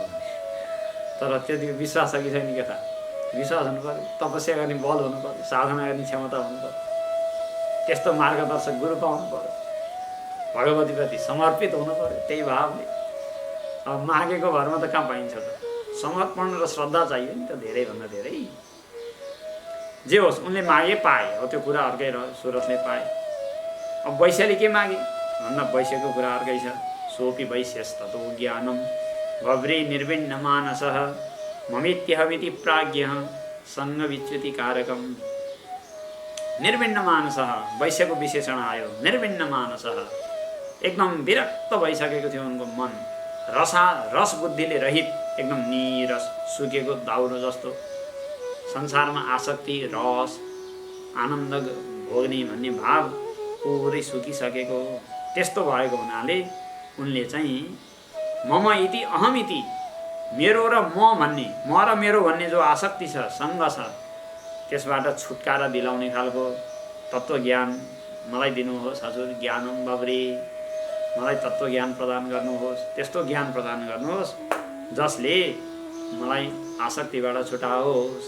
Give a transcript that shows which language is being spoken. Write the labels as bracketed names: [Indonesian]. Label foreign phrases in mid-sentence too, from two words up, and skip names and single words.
[Nepali] तर त्यति विश्वास छ कि छैन के थाहा। विश्वास हुनु पर्यो, तपस्या गर्ने बल हुनु पर्यो, साधना गर्ने क्षमता हुनु पर्यो, त्यस्तो मार्गदर्शक गुरु पाउनु पर्यो, भगवतीप्रति समर्पित हुनु पर्यो। त्यही भावले अब मागेको भरमा त कहाँ पाइन्छ त। समर्पण र श्रद्धा चाहियो नि त धेरैभन्दा धेरै। जे होस् उनले मागे पाए, हो त्यो कुरा अर्कै रह्यो। सुरथले पाए। अब वैश्यले के मागे भन्दा वैश्यको कुरा अर्कै छ। [Sanskrit] सोपि वैश्यस्ततो ज्ञानम भव्रे निर्विण्ण मानसः ममित्यहमिति प्राज्ञः सङ्ग विच्युति कारकम। निर्विण्ण मानसः, [Nepali] वैश्यको विशेषण आयो। [Sanskrit] निर्विण्ण मानसः, [Nepali] एकदम विरक्त भइसकेको थियो उनको मन। रस बुद्धिले रहित, एकदम निरस सुकेको दाउरो जस्तो। संसारमा आसक्ति, रस, आनन्द भोग्ने भन्ने भाव पुरै सुकिसकेको। त्यस्तो भएको हुनाले उनले चाहिँ [Sanskrit] मम इति अहम इति, [Nepali] मेरो र म भन्ने, म र मेरो भन्ने जो आसक्ति छ, सङ्ग छ, त्यसबाट छुटकारा दिलाउने खालको तत्त्वज्ञान मलाई दिनुहोस् हजुर। [Sanskrit] ज्ञानम बब्रे, [Nepali] मलाई तत्त्वज्ञान प्रदान गर्नुहोस्। त्यस्तो ज्ञान प्रदान गर्नुहोस् जसले मलाई आसक्तिबाट छुटाओस्।